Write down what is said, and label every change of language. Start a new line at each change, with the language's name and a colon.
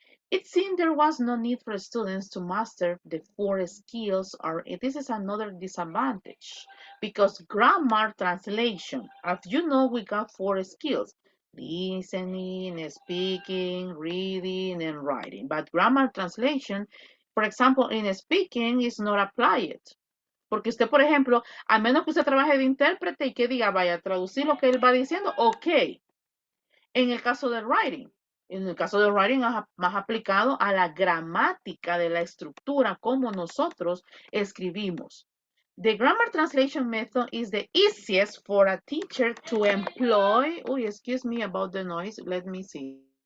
English: It seemed there was no need for students to master the 4 skills, or this is another disadvantage, because grammar translation, as you know, we got 4 skills: listening, speaking, reading, and writing. But grammar translation, for example, in speaking is not applied.
Spanish: Porque usted, por ejemplo, a menos que usted trabaje de intérprete y que diga, vaya a traducir lo que él va diciendo, ok. En el caso del writing, es más aplicado a la gramática de la estructura, como nosotros escribimos.
English: The grammar translation method is the easiest for a teacher to employ. Uy, excuse me about the noise. Let me see.